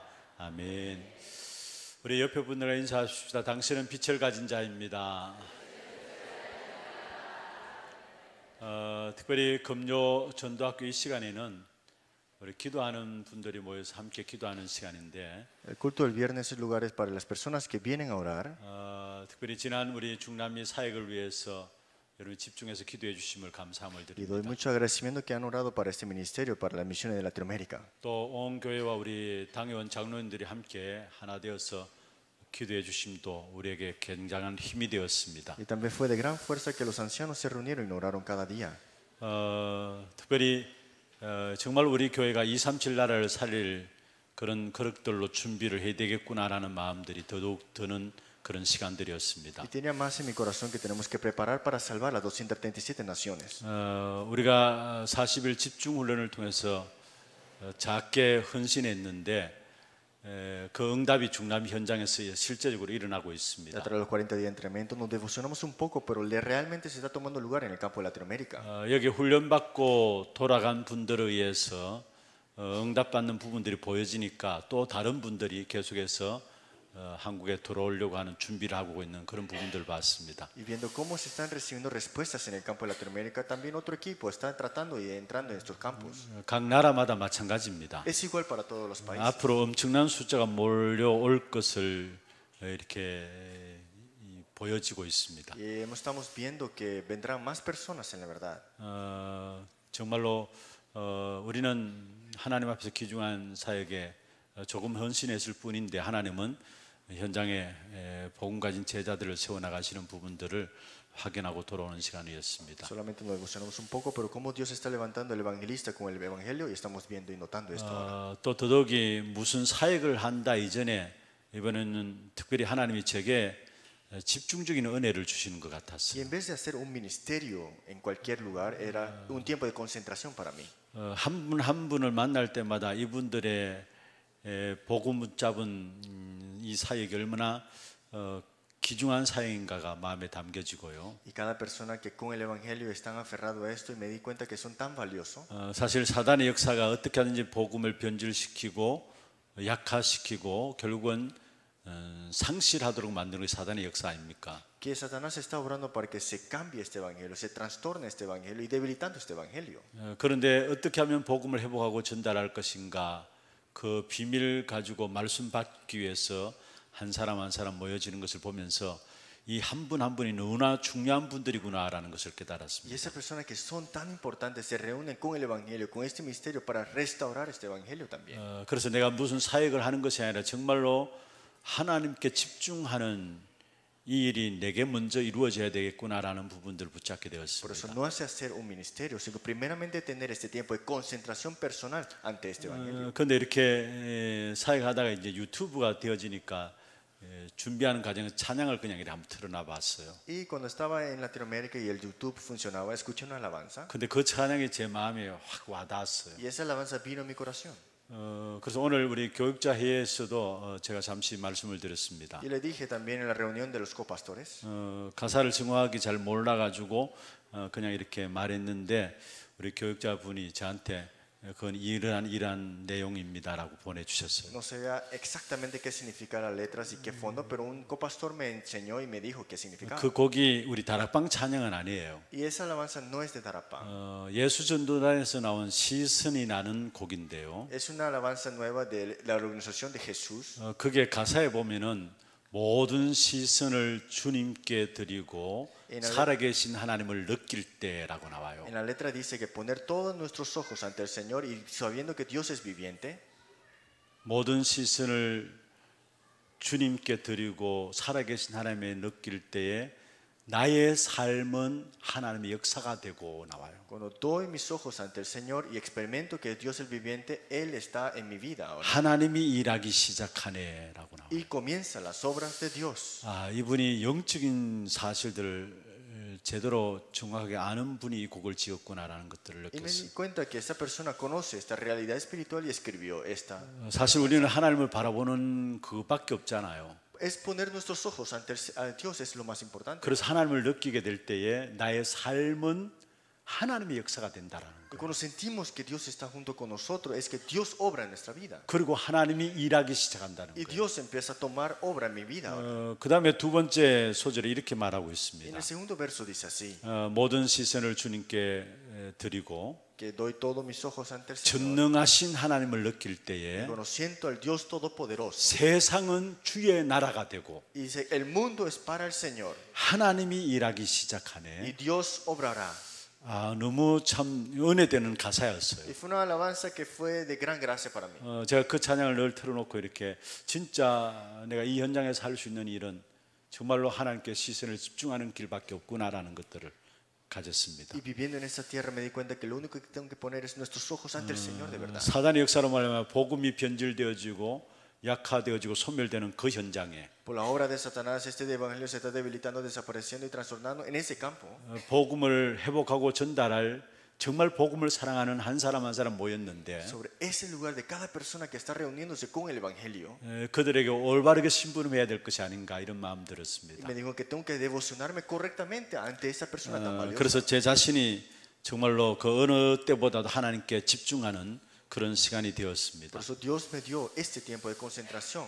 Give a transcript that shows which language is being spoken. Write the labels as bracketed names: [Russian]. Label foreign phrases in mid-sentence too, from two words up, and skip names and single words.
[Korean] 아멘. 우리 옆에 분들과 인사하십시다. 당신은 빛을 가진 자입니다. 특별히 금요 전도학교 이 시간에는 우리 기도하는 분들이 모여서 함께 기도하는 시간인데, [Spanish] El culto del viernes es lugares para las personas que vienen a orar. [Korean] 특별히 지난 우리 중남미 사역을 위해서 여러분 집중해서 기도해 주심을 감사함을 [Spanish] Y doy [Korean] 드립니다. [Spanish] mucho agradecimiento que han orado para este ministerio, para las misiones de Latinoamérica. [Korean] 또 온 교회와 우리 당회원 장로님들이 함께 하나 되어서 기도해 주심도 우리에게 굉장한 힘이 되었습니다. [Spanish] Y también fue de gran fuerza que los ancianos se reunieron y oraron cada día. [Korean] 특별히 정말 우리 교회가 237 나라를 살릴 그런 그릇들로 준비를 해야 되겠구나라는 마음들이 더더욱 드는 그런 시간들이었습니다. [Spanish] Y tenía más en mi corazón que tenemos que preparar para salvar las 237 naciones. [Korean] 우리가 40일 집중 훈련을 통해서 작게 헌신했는데 그 응답이 중남미 현장에서 실제적으로 일어나고 [Spanish] Y [Korean] 있습니다. [Spanish] a través de los 40 días de entrenamiento nos devocionamos un poco, pero realmente se está tomando lugar en el campo de Latinoamérica. [Korean] 여기 훈련받고 돌아간 분들에 의해서 응답받는 부분들이 보여지니까 또 다른 분들이 계속해서 한국에 돌아오려고 하는 준비를 하고 있는 그런 부분들을 봤습니다. [Spanish] Y viendo cómo se están recibiendo respuestas en el campo de Latinoamérica, también otro equipo está tratando y entrando en estos campos. [Korean] 각 나라마다 마찬가지입니다. [Spanish] Es igual para todos los países. [Korean] 앞으로 엄청난 숫자가 몰려올 것을 이렇게 보여지고 있습니다. [Spanish] Y estamos viendo que vendrán más personas en la verdad. [Korean] 정말로 우리는 하나님 앞에서 귀중한 사역에 조금 헌신했을 뿐인데 하나님은 현장에 복음 가진 제자들을 세워나가시는 부분들을 확인하고 돌아오는 시간이었습니다. [Spanish] Solamente nos devocionamos un poco, pero cómo Dios está levantando el evangelista con el evangelio y estamos viendo y notando esto ahora. [Korean] 또 더더욱이 무슨 사역을 한다 이전에 이번에는 특별히 하나님이 제게 집중적인 은혜를 주시는 것 [Spanish] Y [Korean] 같았어요. [Spanish] en vez de hacer un ministerio en cualquier lugar, era un tiempo de concentración para mí. [Korean] 한 분 한 분을 만날 때마다 이분들의 복음 잡은 이 사역이 얼마나 귀중한 사역인가가 마음에 담겨지고요. [Spanish] Y cada persona que con el evangelio están aferrado a esto y me di cuenta que son tan valiosos. [Korean] 사실 사단의 역사가 어떻게 하든지 복음을 변질시키고 약화시키고 결국은 상실하도록 만드는 게 사단의 역사 아닙니까? [Spanish] Que Satanás está obrando para que se cambie este evangelio, se trastorne este evangelio y debilitando este evangelio. [Korean] 그런데 어떻게 하면 복음을 회복하고 전달할 것인가? 그 비밀 가지고 말씀 받기 위해서 한 사람 한 사람 모여지는 것을 보면서 이 한 분 한 분이 너무나 중요한 분들이구나라는 것을 [Spanish] Y [Korean] 깨달았습니다. [Spanish] esas personas que son tan importantes se reúnen con el evangelio, con este misterio para restaurar este evangelio también. [Korean] 그래서 내가 무슨 사역을 하는 것이 아니라 정말로 하나님께 집중하는 이 일이 내게 먼저 이루어져야 되겠구나라는 부분들을 붙잡게 [Spanish] Por eso [Korean] 되었습니다. [Spanish] no hace hacer un ministerio, sino primeramente tener este tiempo de concentración personal ante este evangelio. [Korean] 그런데 이렇게 사역하다가 이제 유튜브가 되어지니까 준비하는 과정에서 찬양을 그냥 이렇게 한번 틀어놔 봤어요. [Spanish] Y cuando estaba en Latinoamérica y el YouTube funcionaba, escuché una alabanza [Korean] 근데 그 찬양이 제 마음에 확 와닿았어요. [Spanish] y esa alabanza vino a mi corazón. [Korean] 그래서 오늘 우리 교육자 회의에서도 제가 잠시 말씀을 드렸습니다. [Spanish] Y le dije también en la reunión de los copastores. [Korean] 가사를 정확하게 잘 몰라가지고 그냥 이렇게 말했는데 우리 교육자 분이 저한테 그건 이러한 내용입니다라고 보내주셨어요. [Spanish] No sabía exactamente qué significan las letras y qué fondo, pero un copastor me enseñó y me dijo qué significaba. [Korean] 그 곡이 우리 다락방 찬양은 아니에요. [Spanish] Y esa alabanza no es de Tarapán. [Korean] 예수전도단에서 나온 시선이 나는 곡인데요. [Spanish] Es una alabanza nueva de la organización de Jesús. [Korean] 그게 가사에 보면은 모든 시선을 주님께 드리고 살아계신 하나님을 느낄 때라고 나와요. [Spanish] En la letra dice que poner todos nuestros ojos ante el Señor y sabiendo que Dios es viviente. [Korean] 모든 시선을 주님께 드리고 살아계신 하나님을 느낄 때에 나의 삶은 하나님의 역사가 되고 나와요. [Spanish] Cuando doy mis ojos ante el Señor y experimento que Dios es viviente, Él está en mi vida ahora. [Korean] 하나님이 일하기 시작하네라고 나와요. [Spanish] Y comienza las obras de Dios. [Korean] 이분이 영적인 사실들을 제대로 정확하게 아는 분이 이 곡을 지었구나라는 것들을 [Spanish] Y me [Korean] 느꼈어요. [Spanish] di cuenta que esta persona conoce esta realidad espiritual y escribió esta. [Korean] 사실 우리는 하나님을 바라보는 그밖에 없잖아요. [Spanish] Es poner nuestros ojos ante Dios es lo más importante. [Korean] 그래서 하나님을 느끼게 될 때에 나의 삶은 하나님의 역사가 된다라는 [Spanish] Y [Korean] 거예요. [Spanish] cuando sentimos que Dios está junto con nosotros, es que Dios obra en nuestra vida. [Korean] 그리고 하나님이 일하기 시작한다는 [Spanish] Y [Korean] 거예요. [Spanish] Dios empieza a tomar obra en mi vida ahora. [Korean] 그 다음에 두 번째 소절에 이렇게 말하고 [Spanish] En [Korean] 있습니다. [Spanish] el segundo verso dice así, [Korean] 모든 시선을 주님께 드리고 [Spanish] que doy todos mis ojos ante el Señor. [Korean] 전능하신 하나님을 느낄 때에 [Spanish] Cuando siento al Dios Todopoderoso. [Korean] 세상은 주의 나라가 되고 [Spanish] Y dice, el mundo es para el Señor. [Korean] 하나님이 일하기 [Spanish] Y [Korean] 시작하네. [Spanish] Dios obrará. [Korean] 너무 참 은혜되는 가사였어요. [Spanish] Y fue una alabanza que fue de gran gracia para mí. [Korean] 제가 그 찬양을 늘 틀어놓고 이렇게 진짜 내가 이 현장에서 할 수 있는 일은 정말로 하나님께 시선을 집중하는 길밖에 없구나라는 것들을 가졌습니다. [Spanish] Y viviendo en esta tierra me di cuenta que lo único que tengo que poner es nuestros ojos ante el Señor de verdad. [Korean] 사단의 역사로 말하면 복음이 변질되어지고 약화되어지고 소멸되는 그 현장에 [Spanish] Por la obra de Satanás, este evangelio se está debilitando, desapareciendo y trastornando en ese campo. [Korean] 복음을 회복하고 전달할 정말 복음을 사랑하는 한 사람 한 사람 모였는데 [Spanish] Sobre ese lugar de cada persona que está reuniéndose con el evangelio. [Korean] 그들에게 올바르게 신분해야 될 것이 아닌가 이런 마음 [Spanish] Y [Korean] 들었습니다. [Spanish] me dijo que tengo que devocionarme correctamente ante esa persona tan valiosa. [Korean] 그래서 제 자신이 정말로 그 어느 때보다도 하나님께 집중하는 그런 시간이 되었습니다. [Spanish] Por eso Dios me dio este tiempo de concentración.